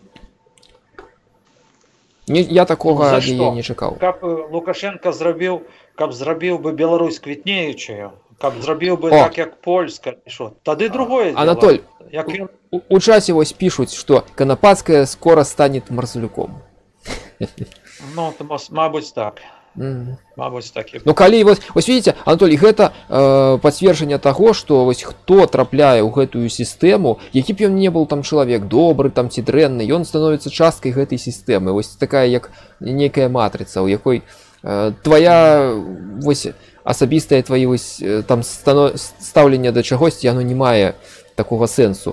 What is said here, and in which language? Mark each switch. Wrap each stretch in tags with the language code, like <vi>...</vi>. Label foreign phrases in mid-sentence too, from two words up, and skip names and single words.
<be>Я такога ад яе не чакаў. Каб Лукашенко зрабіў бы Беларусь квітнеючаю, каб зрабіў бы так, як Польска, що? Тады</be> <ru>другое дело.</ru> <be>Анатоль, у часе вось пішуць, што Канапацкая скора станет Марзалюком. Ну, мабуть, так. Мабуть, так і Ну калі вось видите, Анатолій, гэта пацверджанне таго, што вось хто трапляе ў гэтую сістэму, які б ён не быў там чалавек добры там ці дрэнны, ён становіцца часткай гэтай сістэмы. Вось такая як нейкая матрыца, у якой твоя вось асабістае твои вось там стаўленне да чагосьці, яно не мае такога сэнсу.</be>